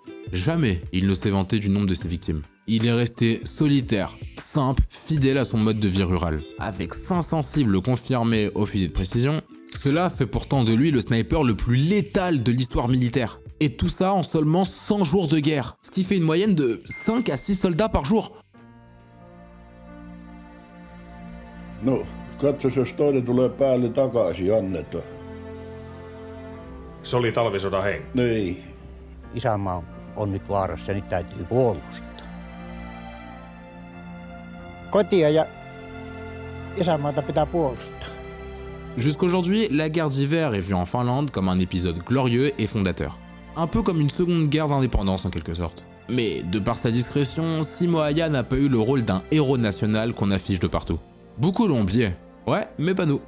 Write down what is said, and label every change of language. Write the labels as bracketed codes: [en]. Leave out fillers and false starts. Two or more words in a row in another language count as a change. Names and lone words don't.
[fr] Jamais il ne s'est vanté du nombre de ses victimes. Il est resté solitaire, simple, fidèle à son mode de vie rural. Avec 500 cibles confirmées au fusil de précision, cela fait pourtant de lui le sniper le plus létal de l'histoire militaire. Et tout ça en seulement 100 jours de guerre, ce qui fait une moyenne de 5 à 6 soldats par jour. [fi] No, katsos jos toinen tulee päälle takaisin, annetaan. Se oli talvisodan henki. Ei. Isänmaa on nyt vaarassa ja nyt täytyy puolustaa. Kotia ja isänmaata pitää puolustaa. [fr] Jusqu'aujourd'hui, la guerre d'hiver est vue en Finlande comme un épisode glorieux et fondateur. Un peu comme une seconde guerre d'indépendance en quelque sorte. Mais de par sa discrétion, Simoaya n'a pas eu le rôle d'un héros national qu'on affiche de partout. Beaucoup l'ont oublié. Ouais, mais pas nous.